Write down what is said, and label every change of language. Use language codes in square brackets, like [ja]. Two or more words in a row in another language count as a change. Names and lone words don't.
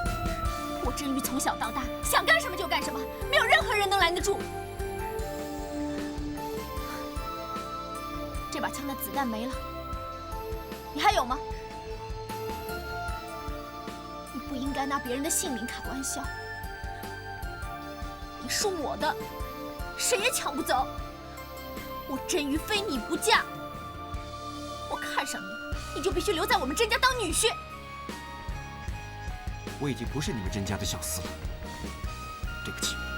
[zh] 我甄瑜從小到大想幹什麼就幹什麼，沒有任何人能攔得住。這把槍的子彈沒了，你還有嗎？你不應該拿別人的性命開玩笑。你是我的，誰也搶不走。我甄瑜非你不嫁。我看上你，你就必須留在我們甄家當女婿。我已經不是你們甄家的小厮了，對不起。